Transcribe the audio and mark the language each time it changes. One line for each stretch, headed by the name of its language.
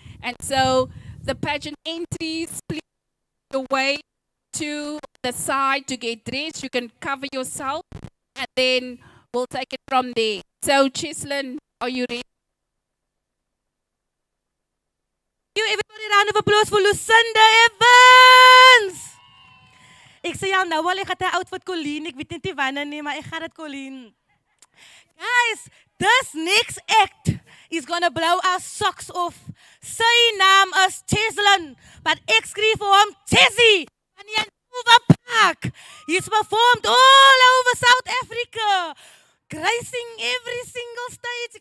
English: And so the pageant entries, please go away to the side to get dressed. You can cover yourself and then we'll take it from there. So Cheslin, are you ready? Give everybody a round of applause for Lucinda Evans!
Afrikaans: Ek sê jou nou al, ek het 'n outfit Colleen, ek weet net nie wanneer nie, maar ek gaan dit Colleen.
English: Guys, this next act is gonna blow our socks off.
Afrikaans: Sy naam is Cheslin, but ek skryf vir hom Chessie van die Nova Park.
English: He's performed all over South Africa, gracing every single stage.